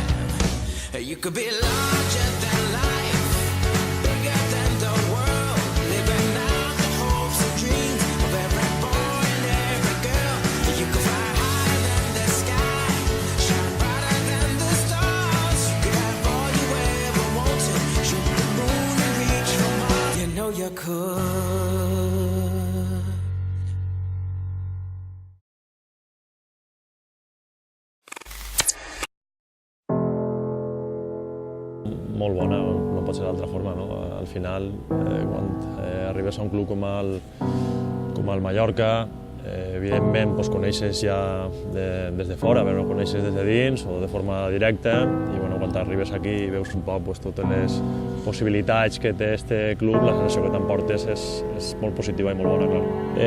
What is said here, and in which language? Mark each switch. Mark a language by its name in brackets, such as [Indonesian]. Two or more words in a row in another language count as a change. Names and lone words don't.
[English] You could be larger than life, bigger than the world, living out the hopes and dreams of every boy and every girl. You could fly higher than the sky, shine brighter than the stars. You could have all you ever wanted, shoot the moon and reach for Mars. You know you could. [Catalan] Molt bona, no pot ser d'altra forma, no? Al final, quan arribes a un club com el Mallorca, evidentment coneixes ja des de fora, però no coneixes des de dins o de forma directa, i quan arribes aquí i veus un poc totes les possibilitats que té este club, la sensació que t'emportes és molt positiva i molt bona, clar.